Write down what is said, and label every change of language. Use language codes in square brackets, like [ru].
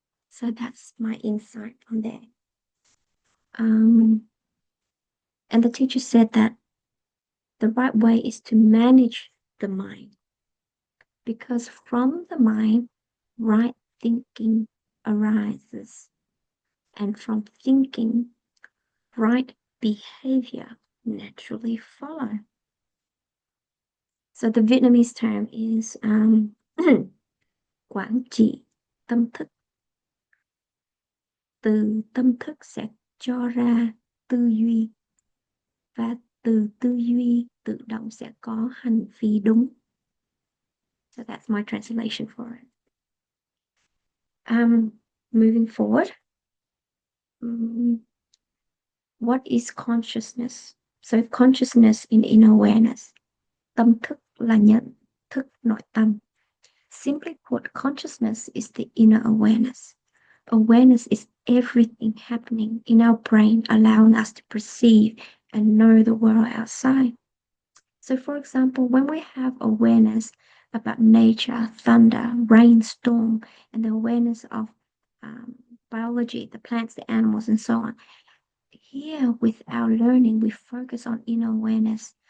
[en] So that's my insight on there. And the teacher said that the right way is to manage the mind, because from the mind, right thinking arises, and from thinking, right behavior naturally follow. So the Vietnamese term is [vi] quản trị tâm thức. Từ tâm thức sẽ cho ra tư duy, và từ tư duy tự động sẽ có hành vi đúng. [en] So that's my translation for it. Moving forward, what is consciousness? So consciousness in inner awareness. [vi] Tâm thức là nhận thức nội tâm. [en] Simply put, consciousness is the inner awareness. Awareness is everything happening in our brain, allowing us to perceive and know the world outside. So, for example, when we have awareness about nature, thunder, rainstorm, and the awareness of biology, the plants, the animals, and so on, here with our learning, we focus on inner awareness.